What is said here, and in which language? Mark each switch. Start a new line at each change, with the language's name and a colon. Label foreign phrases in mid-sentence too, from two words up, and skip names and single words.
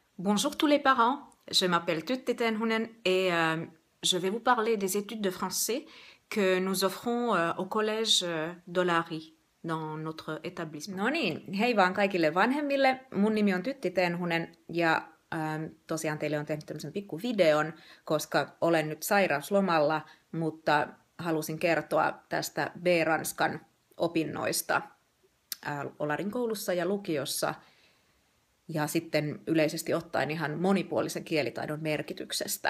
French: Bonjour tous les parents, je m'appelle Tytti Tenhunen et je vais vous parler des études de français que nous offrons au collège Dolari dans notre établissement.
Finnish: No niin, hei vaan kaikille vanhemmille. Mun nimi on Tytti Tenhunen ja tosiaan teille on tehnyt tämmöisen pikku videon, koska olen nyt sairauslomalla, mutta halusin kertoa tästä B-ranskan opinnoista Olarin koulussa ja lukiossa ja sitten yleisesti ottaen ihan monipuolisen kielitaidon merkityksestä.